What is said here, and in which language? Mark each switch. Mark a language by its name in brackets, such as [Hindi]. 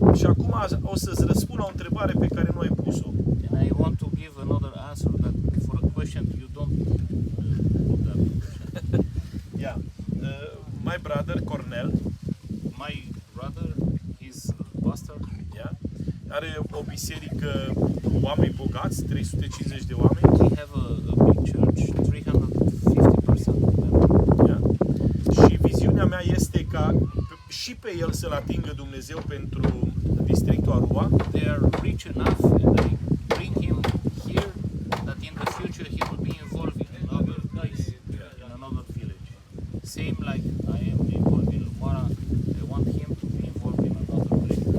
[Romanian] Și acum o să-ți răspund la o întrebare pe care nu ai pus-o. [English] And I want to give another answer that for a question you don't put that question. Yeah. My brother Cornel, My brother is a pastor. [Romanian] yeah, are o biserică cu oameni bogați. adunați, 350 de oameni. [English] We have a big church, 350 persons. Yeah. [Romanian] Și viziunea mea este ca și pe el să-l atingă Dumnezeu pentru districtul Arua. [English] They are rich enough, and I bring him here, that in the future he will be involved in another place, in another village. Same like I am involved in Lumara, I want him to be involved in another place.